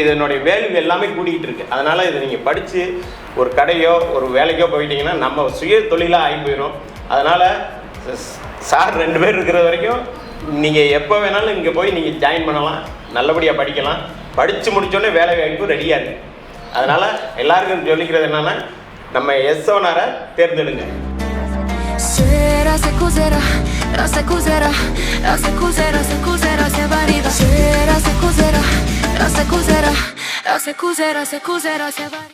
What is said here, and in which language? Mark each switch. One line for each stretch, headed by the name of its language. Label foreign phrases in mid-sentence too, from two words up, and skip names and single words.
Tamil: இதனுடைய வேல்யூ எல்லாமே கூடிக்கிட்டு இருக்குது. அதனால் இதை நீங்கள் படித்து ஒரு கடையோ ஒரு வேலைக்கோ போயிட்டீங்கன்னா நம்ம சுய தொழிலாக ஆகி போயிடும். அதனால் சார் 2 பேர் இருக்கிற வரைக்கும் நீங்கள் எப்போ வேணாலும் இங்கே போய் நீங்கள் ஜாயின் பண்ணலாம், நல்லபடியாக படிக்கலாம். படித்து முடித்தோடனே வேலை வாய்ப்பு ரெடியாக இருக்குது. அதனால் எல்லாருக்கும் சொல்லிக்கிறது என்னென்னா நம்ம S7Rஐ தேர்ந்தெடுங்க.
Italian: Sera se cos'era, se cos'era, se cos'era, se cos'era, se variva. Sera se cos'era, se cos'era, se cos'era, se cos'era, se variva.